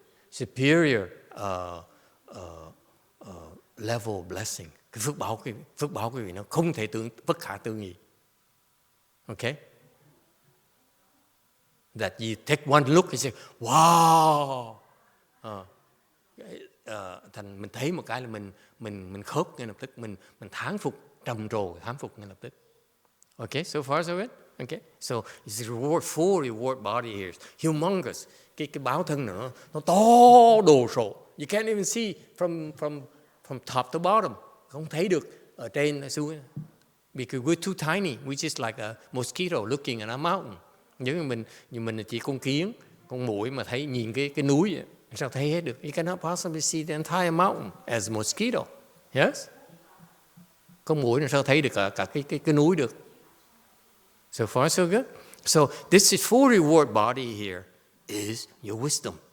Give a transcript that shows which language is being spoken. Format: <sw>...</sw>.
<en>Superior level blessing.</en> <vi>Cái phước báo quý vị nó không thể bất khả tư nghị. Okay?</vi> <en>That you take one look and say, wow.</en> <vi>Thành mình thấy một cái là mình khớp ngay lập tức, mình thán phục, trầm trồ thán phục ngay lập tức.</vi> <en>Okay, so far so good. Okay, so it's a full reward body here, humongous.</en> <vi>Cái báo thân nữa, nó to đồ sộ.</vi> <en>You can't even see from top to bottom.</en> <vi>Không thấy được ở trên ở xuống.</vi> <en>Because we're too tiny, we're just like a mosquito looking at a mountain.</en> <vi>Giống như mình chỉ con kiến, con muỗi mà thấy nhìn cái núi vậy. Sao thấy hết được?</vi> <en>You cannot possibly see the entire mountain as a mosquito. Yes?</en> <vi>Con muỗi làm sao thấy được cả cái núi được?</vi> <en>So far so good. So this is full reward body here is your wisdom.</en>